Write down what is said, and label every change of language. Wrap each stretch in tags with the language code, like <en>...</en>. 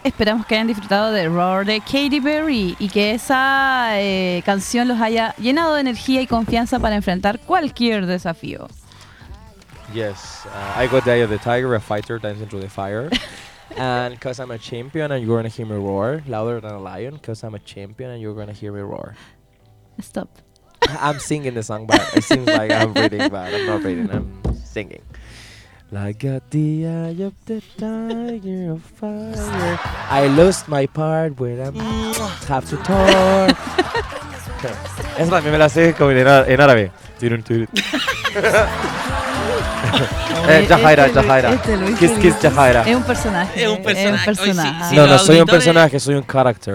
<es>Esperamos que hayan disfrutado de Roar de Katy Perry y que esa canción los haya llenado de energía y confianza para enfrentar cualquier desafío.</es> <en>Yes, I got the eye of the tiger, a fighter dancing through the fire. And because I'm a champion and you're going to hear me roar louder than a lion. Because I'm a champion and you're going to hear me roar. Stop. I'm singing the song, but it seems like I'm reading, but I'm not reading, I'm singing. I got the eye of the tiger of fire. I lost my part when I'm half to talk.</en> <es>Eso también me lo hace como en árabe. Jahaira, Jahaira.</es> <en>Kiss, kiss,</en> <es>Jahaira. Es un personaje. No, no, soy un personaje, soy un character.</es>